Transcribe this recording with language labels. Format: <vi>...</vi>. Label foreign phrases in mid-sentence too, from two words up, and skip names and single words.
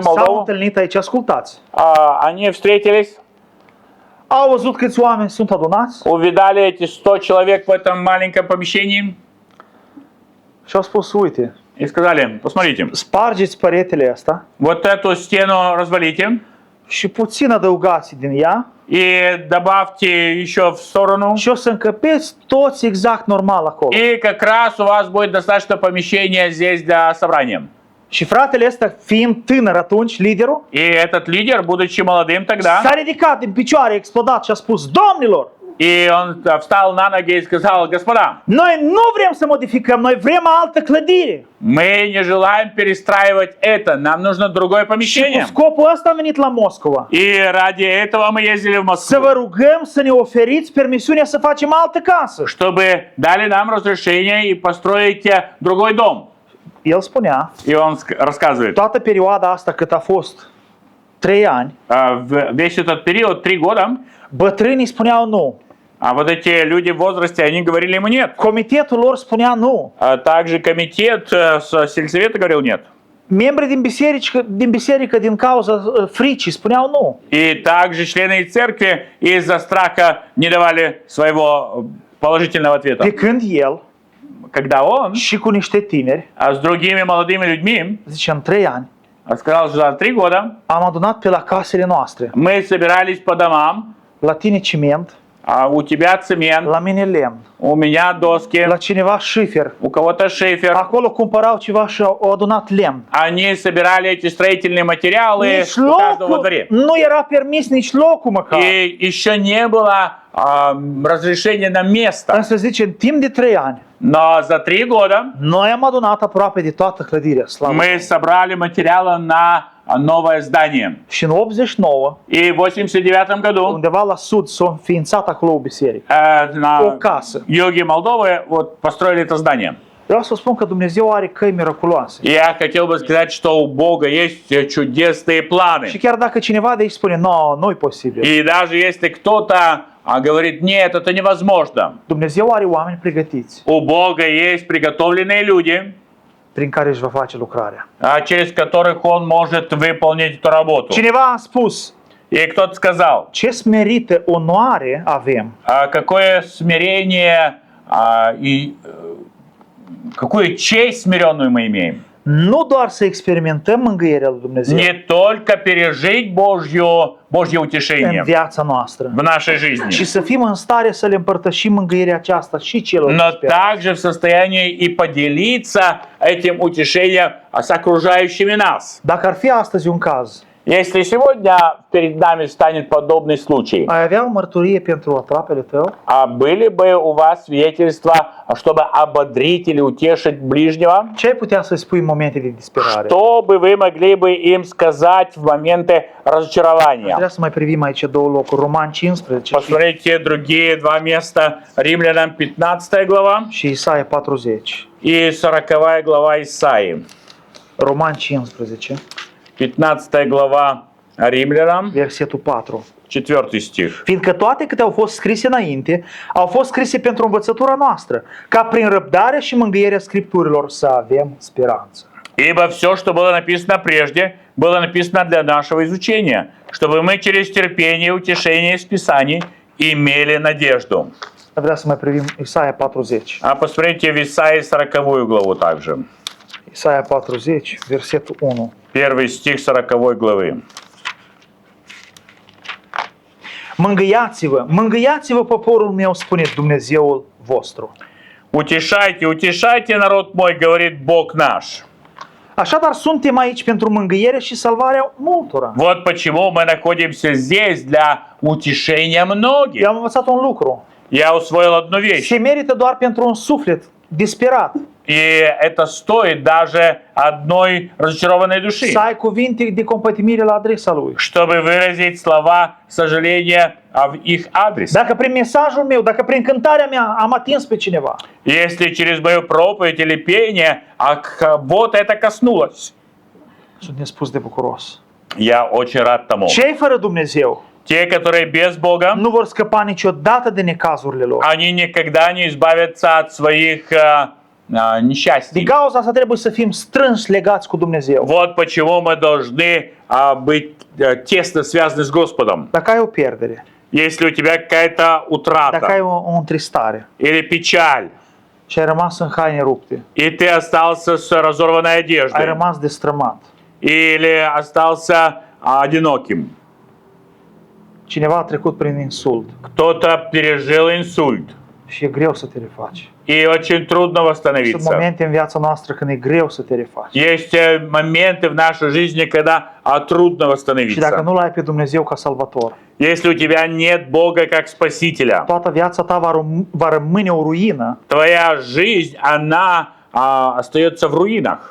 <ro>S-au</ro> <ru>Молдову.</ru> <ro>întâlnit aici, ascultați.</ro> <ru>Они встретились,</ru> <ro>Au văzut câți oameni sunt adunați</ro> <ru>увидали эти 100 человек в этом маленьком помещении</ru> <ro>și au spus, uite,</ro> <ru>и сказали, посмотрите,</ru> <ro>spargeți peretele ăsta</ro> <ru>вот эту стену развалите</ru> <ro>și puțin adăugați din ea</ro> <ru>и добавьте еще в сторону.</ru> <ro>și o să încăpeți toți exact normal acolo.</ro> <ru>И как раз у вас будет достаточно помещения здесь для собрания.</ru> <ro>Și fratele ăsta, fiind tânăr atunci, liderul,</ro> <ru>И этот лидер, будучи молодым тогда,</ru> <ro>s-a ridicat din picioare, a explodat și a spus, domnilor,</ro> <ru>и он встал на ноги и сказал, господа,</ru> <ro>noi nu vrem să modificăm, noi vrem altă clădire.</ro> <ru>мы не желаем перестраивать это, нам нужно другое</ru> <ro>Și cu</ro> <ru>помещение.</ru> <ro>scopul ăsta am venit la Moscova.</ro> <ru>И ради этого мы ездили в</ru> <ro>Să</ro> <ru>Москву,</ru> <ro>vă rugăm să ne oferiți permisiunea să facem altă casă.</ro> <ru>чтобы дали нам разрешение и построить другой дом.</ru> <ro>El spunea,</ro> <ru>И он рассказывает,</ru> <ro>toată perioada asta cât a fost 3 ani,</ro> <ru>весь этот период, 3 года,</ru> <ro>bătrânii spuneau nu.</ro> <ru>а вот эти люди в возрасте, они говорили ему нет.</ru> <ro>Comitetul lor spunea nu.</ro> <ru>Также комитет с сельсовета говорил нет.</ru> <ro>Membrii din biserică din cauza fricii spuneau nu.</ro> <ru>И также члены церкви из-за страха не давали своего положительного ответа.</ru> <ro>Pe când el</ro> <ru>Когда он</ru> <ro>și cu niște tineri,</ro> <ru>с другими молодыми людьми</ru> <ro>zice, în 3 ani,</ro> <ru>сказал, что за 3 года</ru> <ro>am adunat pe la casele noastre.</ro> <ru>мы собирались по домам,</ru> <ro>La tine ciment,</ro> <ru>у тебя цемент,</ru> <ro>la mine lemn,</ro> <ru>у меня doски,</ru> <ro>la cineva șifer.</ro> <ru>у кого-то шифер.</ru> <ro>Acolo cumpărau ceva și au adunat lemn.</ro> <ru>Они собирали эти строительные материалы</ru> <ro>Nici</ro> <ru>у каждого во</ru> <ro>locul,</ro> <ru>дворе.</ru> <ro>nu era permis nici locul măcar.</ro> <ru>И еще не было разрешения на место.</ru> <ro>Însă zice, în timp de 3 ani,</ro> <ru>Но за 3 года</ru> <ro>noi am adunat aproape de toată clădirea, slavă.</ro> <ru>мы собрали материалы на новое здание.</ru> <ro>Și în 89,</ro> <ru>И в 89 году</ru> <ro>undeva la sud, s-a înființat acolo o biserică, o</ro> <ru>на</ru> <ro>casă.</ro> <ru>юге Молдовы вот построили это здание.</ru> <ro>Vreau să spun că Dumnezeu are căi miraculoase.</ro> <ru>Я хотел бы сказать, что у Бога есть чудесные планы.</ru> <ro>Și chiar dacă cineva de aici spune, nu e posibil,</ro> <ru>И даже если кто-то говорит, нет, это невозможно.</ru> <ro>Dumnezeu are oameni pregătiți</ro> <ru>У Бога есть приготовленные люди,</ru> <ro>prin care își va face lucrarea.</ro> <ru>через которых Он может выполнить эту работу.</ru> <ro>Cineva a spus,</ro> <ru>И кто-то сказал,</ru> <ro>ce smerită onoare avem</ro> <ru>какое смирение и какую честь смиренную мы имеем.</ru> <ro>nu doar să experimentăm mângâierea lui Dumnezeu</ro> <ru>Не только пережить Божье утешение</ru> <ro>în viața noastră,</ro> <ru>в нашей жизни,</ru> <ro>ci să fim în stare să le împărtășim mângâierea aceasta și celor</ro> <ru>но</ru> <ro>sperați.</ro> <ru>также в состоянии и поделиться этим утешением с окружающими нас.</ru> <ro>Dacă ar fi astăzi un caz,</ro> <ru>Если сегодня перед нами станет подобный случай,</ru> <ro>ai avea o mărturie pentru aproapele tău?</ro> <ru>были бы у вас свидетельства, чтобы ободрить или утешить ближнего?</ru> <ro>Ce ai putea să spui în momente de disperare?</ro> <ru>Что бы вы могли бы им сказать в моменты разочарования?</ru> <ro>Vreau să mai privim aici două locuri, Roman 15</ro> <ru>Посмотрите другие два места. Римлянам 15 глава</ru> <ro>și Isaia 40.</ro> <ru>и 40 глава Исаии.</ru> <ro>Roman 15,</ro> <ru>15 глава Римлянам,</ru> <ro>versetul 4.</ro> <ru>4 стих.</ru> <ro>Fiindcă toate câte au fost scrise înainte, au fost scrise pentru învățătura noastră, ca prin răbdare și mângâierea Scripturilor să avem speranță.</ro> <ru>Ибо все, что было написано прежде, было написано для нашего изучения, чтобы мы через терпение и утешение из Писаний имели надежду.</ru> <ro>Vreau să mai privim Isaia 40.</ro> <ru>Посмотрите в Исаии 40 главу также.</ru> <ro>Isaia 40, versetul 1.</ro> <ru>Первый стих 40 главы.</ru> <ro>Mângâiați-vă poporul meu, spune Dumnezeul vostru.</ro> <ru>Утешайте, утешайте, народ мой, говорит Бог наш.</ru> <ro>Așadar suntem aici pentru mângâiere și salvarea multora.</ro> <ru>Вот почему мы находимся здесь, для утешения многих.</ru> <ro>Eu am învățat un lucru.</ro> <ru>Я усвоил одну вещь.</ru> <ro>Se merită doar pentru un suflet disperat.</ro> <ru>И это стоит даже одной разочарованной души,</ru> <ro>să ai cuvinte de compătimire la adresa lui.</ro> <ru>чтобы выразить слова сожаления в их адрес.</ru> <ro>Dacă prin mesajul meu, dacă prin cântarea mea am atins pe cineva,</ro> <ru>Если через мою проповедь или пение кого-то это коснулось,</ru> <ro>sunt nespus de bucuros.</ro> <ru>я очень рад тому.</ru> <ro>Cei fără Dumnezeu</ro> <ru>Те, которые без Бога,</ru> <ro>nu vor scăpa niciodată de necazurile lor.</ro> <ru>они никогда не избавятся от своих</ru> <ro>Din</ro> <ru>несчастий.</ru> <ro>cauza asta trebuie să fim strâns legați cu Dumnezeu.</ro> <ru>Вот почему мы должны быть тесно связаны с Господом.</ru> <ro>Dacă ai o pierdere,</ro> <ru>Если у тебя какая-то</ru> <ro>dacă ai</ro> <ru>утрата</ru> <ro>o întristare</ro> <ru>или печаль,</ru> <ro>și ai rămas în haine rupte,</ro> <ru>и ты остался с разорванной</ru> <ro>ai</ro> <ru>одеждой,</ru> <ro>rămas destrămat,</ro> <ru>или остался одиноким,</ru> <ro>cineva a trecut prin insult</ro> <ru>кто-то пережил инсульт,</ru> <ro>și e greu să te refaci.</ro> <ru>и очень трудно</ru> <ro>Sunt</ro> <ru>восстановиться.</ru> <ro>momente în viața noastră când e greu să te refaci.</ro> <ru>Есть моменты в нашей жизни, когда трудно</ru> <ro>Și dacă</ro> <ru>восстановиться.</ru> <ro>nu-L ai pe Dumnezeu ca salvator,</ro> <ru>Если у тебя нет Бога как Спасителя,</ru> <ro>toată viața ta va rămâne o ruină,</ro> <ru>твоя жизнь, она остается в руинах,</ru>